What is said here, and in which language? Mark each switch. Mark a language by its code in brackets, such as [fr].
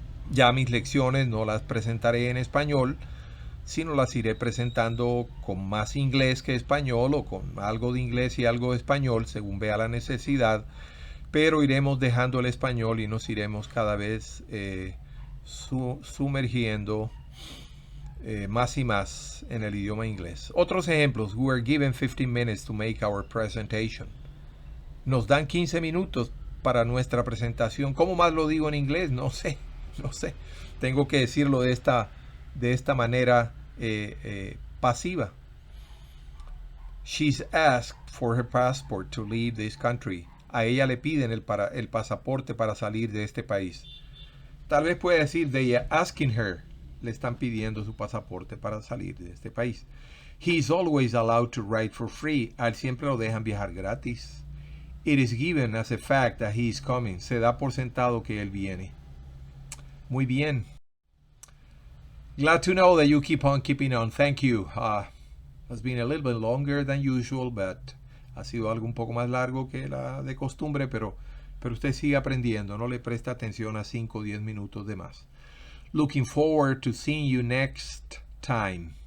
[es] Ya mis lecciones no las presentaré en español, sino las iré presentando con más inglés que español o con algo de inglés y algo de español según vea la necesidad, pero iremos dejando el español y nos iremos cada vez sumergiendo más y más en el idioma inglés. Otros ejemplos. [en] We are given 15 minutes to make our presentation. [es] Nos dan 15 minutos para nuestra presentación. ¿Cómo más lo digo en inglés? No sé. Tengo que decirlo de esta manera pasiva. [en] She's asked for her passport to leave this country. [es] A ella le piden el pasaporte para salir de este país. Tal vez pueda decir, [en] they are asking her. [es] Le están pidiendo su pasaporte para salir de este país. [en] He is always allowed to ride for free. [es] A él siempre lo dejan viajar gratis. [en] It is given as a fact that he is coming. [es] Se da por sentado que él viene. Muy bien. [en] Glad to know that you keep on keeping on. Thank you. Has been a little bit longer than usual, but [es] ha sido algo un poco más largo que la de costumbre, pero usted sigue aprendiendo. No le presta atención a 5 o 10 minutos de más. [en] Looking forward to seeing you next time.